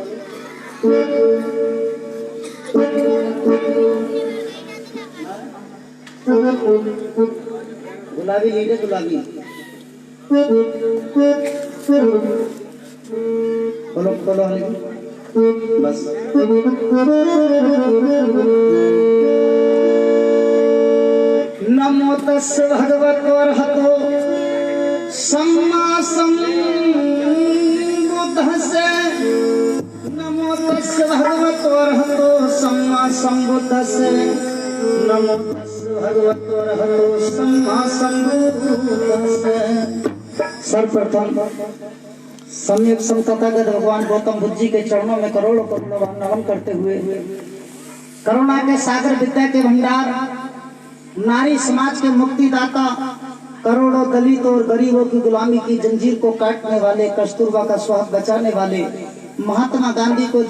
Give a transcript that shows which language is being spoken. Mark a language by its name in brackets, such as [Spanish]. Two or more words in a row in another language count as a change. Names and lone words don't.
[Pali] गुलाबी लीडे गुलाबी बोलो बोलो बस। नमो तस् भगवतो अर्हतो सम्मा सम्बुद्धस्से। नमो तस् भगवतो अर्हतो सम्मा सम्बुद्धस्से। नमो तस् भगवतो अर्हतो सम्मा सम्बुद्धस्से। [Hindi] सर्वप्रथम सम्यक संततागत भगवान गौतम बुद्ध जी के चरणों में करोड़ों करोड़ों नमन करते हुए करुणा के सागर, विद्या के भंडार, नारी समाज के मुक्तिदाता, करोड़ों दलितों और गरीबों की गुलामी की जंजीर को काटने वाले, कस्तूरबा का स्वाद बचाने वाले, महात्मा गांधी को